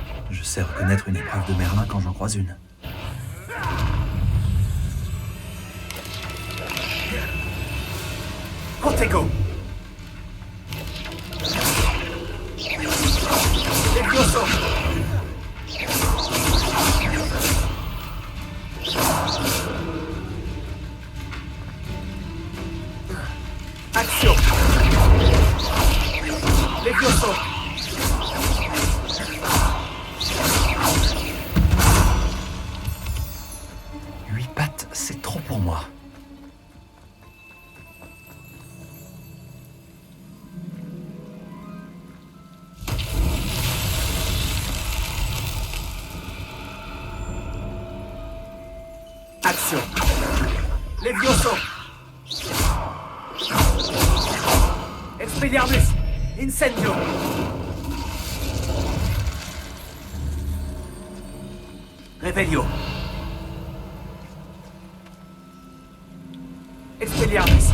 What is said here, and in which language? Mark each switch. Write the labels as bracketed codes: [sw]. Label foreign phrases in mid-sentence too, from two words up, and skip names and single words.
[fr] Je sais reconnaître une épreuve de Merlin quand j'en croise une. Protego. Levioso. Action. Levioso. Huit pattes, c'est trop pour moi. Action. Levioso. Expelliarmus. Incendio. Revelio. Expelliarmus.